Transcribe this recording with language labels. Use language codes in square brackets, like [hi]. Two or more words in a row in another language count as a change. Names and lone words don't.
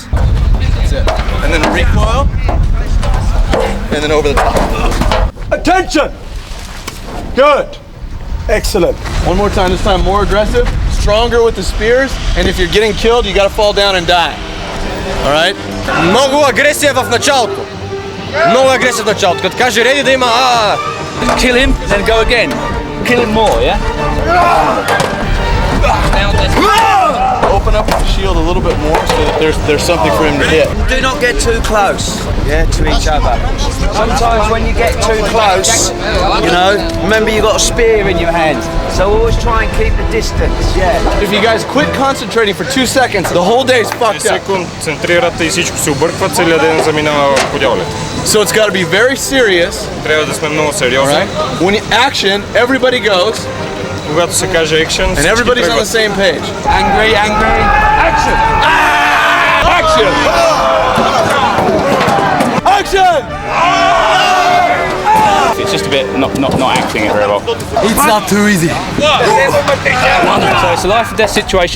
[en] That's it. And then recoil, and then over the top. Attention! Good. Excellent. One more time, this time more aggressive, stronger with the spears, and if you're getting killed, you gotta fall down and die. All right? [bg] Много агресия в началото. Много агресия в началото. Като каже реди да има [en] kill him, then go again. Kill him more, yeah? Open up the shield a little bit more so that there's something for him to hit. Do not get too close, yeah, to each other. Sometimes when you get too close, you know, remember you got a spear in your hand, so always try and keep the distance, yeah. If you guys quit concentrating for 2 seconds, the whole day is fucked up. [bg] Концентрирате и всичко се обърква, целият ден заминава по дяволите. [en] So it's got to be very serious. [bg] Трябва да сме много сериозни. [en] Right? When you action, everybody goes. [bg] Когато се каже action, [en] and everybody's on the same page. Angry, angry. Action! Action! Action! It's just a bit not acting it very well. It's not too easy. So it's a life or death situation.